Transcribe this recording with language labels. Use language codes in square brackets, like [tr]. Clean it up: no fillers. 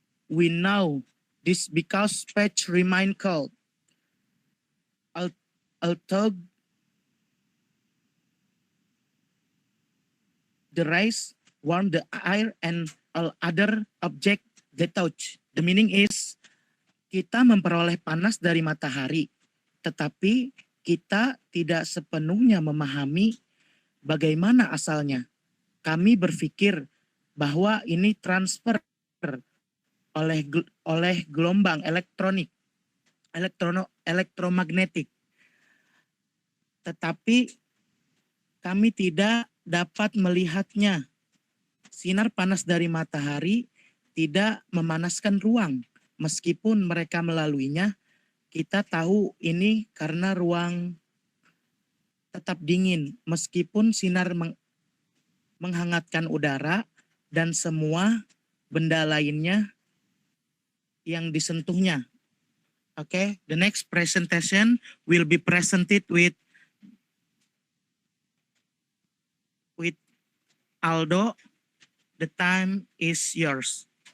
[en] We know this because speech remain cold. Although the rays warm the air and all other object they touch. The meaning is, [id] kita memperoleh panas dari matahari, tetapi kita tidak sepenuhnya memahami bagaimana asalnya. Kami berpikir bahwa ini transfer oleh gelombang elektromagnetik. Tetapi kami tidak dapat melihatnya. Sinar panas dari matahari tidak memanaskan ruang. Meskipun mereka melaluinya, kita tahu ini karena ruang tetap dingin. Meskipun sinar menghangatkan udara dan semua benda lainnya yang disentuhnya. [en] Okay, the next presentation will be presented with Aldo. The time is yours.